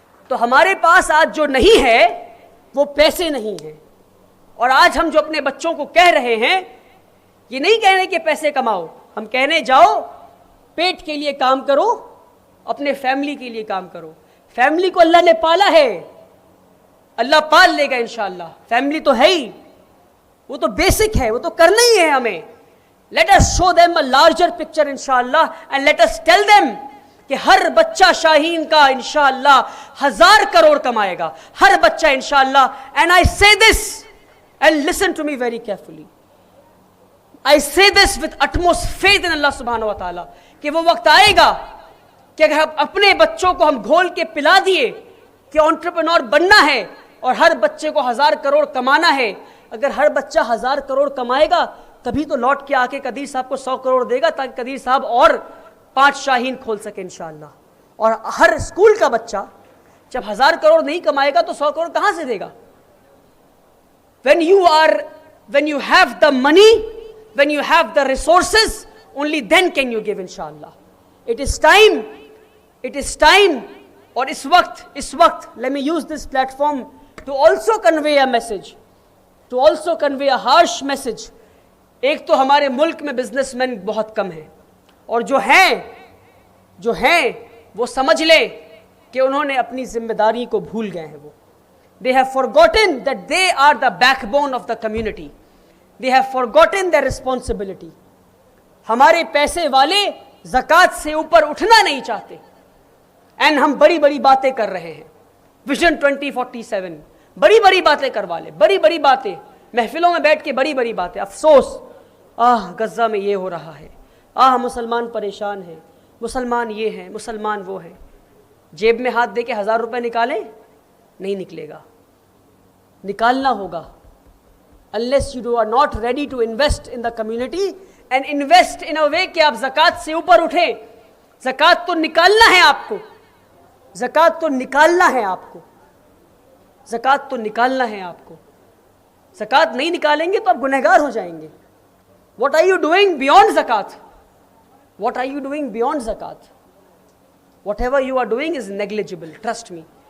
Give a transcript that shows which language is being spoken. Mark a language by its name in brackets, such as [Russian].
[Urdu] تو ہمارے پاس آج جو نہیں ہے وہ پیسے نہیں ہیں، اور آج ہم جو اپنے بچوں کو کہہ رہے ہیں، یہ نہیں کہنے کہ پیسے کماؤ، ہم کہنے جاؤ پیٹ کے لیے کام کرو، اپنے فیملی کے لیے کام کرو۔ فیملی کو اللہ نے پالا ہے، اللہ پال لے گا انشاءاللہ۔ فیملی تو ہے ہی، وہ تو بیسک ہے، وہ تو کرنا ہی ہے ہمیں۔ [English] Let us show them a larger picture inshallah and let us tell them [Urdu] کہ ہر بچہ شاہین کا انشاءاللہ 1000 کروڑ کمائے گا, ہر بچہ انشاءاللہ. [English] And I say this, and listen to me very carefully, I say this with utmost faith in Allah subhanahu wa ta'ala, [Urdu] کہ وہ وقت آئے گا کہ اگر اپنے بچوں کو ہم گھول کے پلا دیے کہ انٹرپرینور بننا ہے اور ہر بچے کو 1000 کروڑ کمانا ہے, اگر ہر بچہ 1000 کروڑ کمائے گا تبھی تو لوٹ کے آ کے قدیر صاحب کو 100 کروڑ دے گا تاکہ قدیر صاحب اور 5 شاہین کھول سکے انشاءاللہ. اور ہر اسکول کا بچہ جب 1000 کروڑ نہیں کمائے گا تو 100 کروڑ کہاں سے دے گا؟ [English] when you have the money, when you have the resources, only then can you give inshallah. It is time [Urdu] اور اس وقت [English] let me use this platform to also convey a message, to also convey a harsh message. [Urdu] ایک تو ہمارے ملک میں business man بہت کم ہیں, اور جو ہیں وہ سمجھ لیں کہ انہوں نے اپنی ذمہ داری کو بھول گئے ہیں. وہ [English] they have forgotten that they are the backbone of the community. They have forgotten their responsibility. [Urdu] ہمارے پیسے والے زکوٰۃ سے اوپر اٹھنا نہیں چاہتے, اینڈ ہم بڑی بڑی باتیں کر رہے ہیں. ویژن 2047 بڑی باتیں کروا لے, بڑی باتیں محفلوں میں بیٹھ کے بڑی باتیں. افسوس, غزہ میں یہ ہو رہا ہے, مسلمان پریشان ہیں, مسلمان یہ ہیں, مسلمان وہ ہیں. جیب میں ہاتھ دے کے 1000 روپے نکالیں, نہیں نکلے گا, نکالنا ہوگا. [English] unless you are not ready to invest in the community and invest in a way [Urdu] کہ آپ زکوٰۃ سے اوپر اٹھیں. زکوٰۃ تو نکالنا ہے آپ کو, زکوٰۃ تو نکالنا ہے آپ کو, زکوٰۃ تو نکالنا ہے آپ کو. زکوٰۃ نہیں نکالیں گے تو آپ گنہگار ہو جائیں گے. [English] what are you doing beyond zakat? what are you doing beyond zakat? whatever you are doing is negligible, trust me.